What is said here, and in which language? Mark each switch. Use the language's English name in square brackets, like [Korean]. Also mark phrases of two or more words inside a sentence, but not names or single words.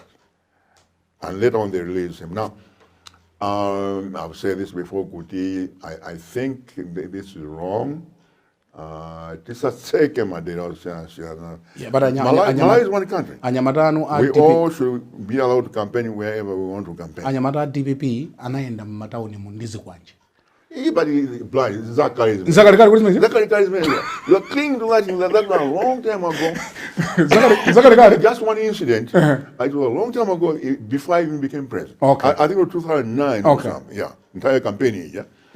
[English] And later on they released him. Now, I've said this before, Kuti, I think this is wrong. This is taken my data. Yeah, but Malawi is one country. We all should be allowed to campaign wherever we want to campaign. [Nyanja] Anyamata DPP anaenda matauni mundizi kwanje. [English] But blind, Zachary. You are clinging to that a long time ago. Just one incident. It was a long time ago, before I even became president. Okay. I think it was 2009 or something. Yeah, entire campaign. Yeah.